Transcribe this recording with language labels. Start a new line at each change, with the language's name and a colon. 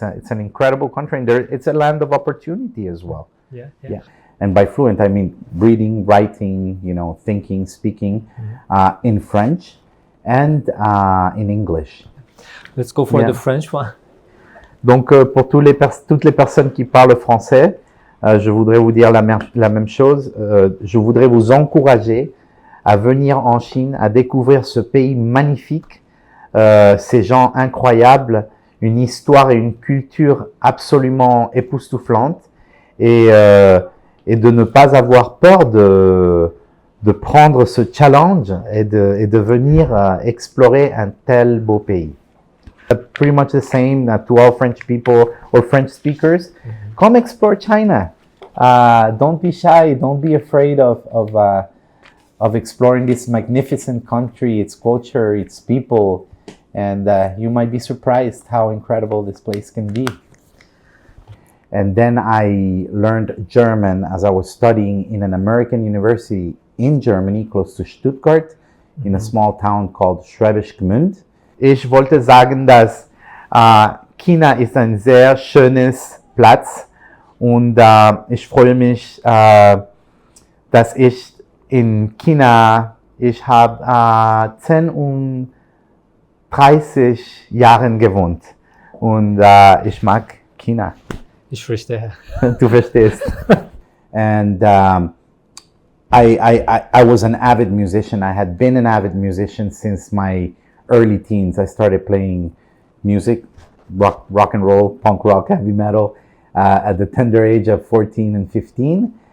English: It's an incredible country, and it's a land of opportunity as well. Yeah. And by fluent, I mean reading, writing, thinking, speaking in French and in English. Let's go for the French one.
French: Donc, pour toutes les personnes qui parlent français, je voudrais vous dire la même chose. Je voudrais vous encourager à venir en Chine, à découvrir ce pays magnifique, ces gens incroyables, une histoire et une culture absolument époustouflante, et de ne pas avoir peur de prendre ce challenge et de venir explorer un tel beau pays.
English: Pretty much the same to all French people or French speakers. Come explore China. Don't be shy. Don't be afraid of exploring this magnificent country, its culture, its people, and you might be surprised how incredible this place can be. And then I learned German as I was studying in an American university in Germany, close to Stuttgart, in a small town called Schwäbisch Gmünd.
German: Ich wollte sagen, dass China ist ein sehr schönes Platz und ich freue mich, dass ich in China, ich habe 10 und 30 Jahren gewohnt und ich mag China. Ich verstehe. Du verstehst.
English: And I was an avid musician. I had been an avid musician since my early teens. I started playing music, rock and roll, punk rock, heavy metal, at the tender age of 14 and 15.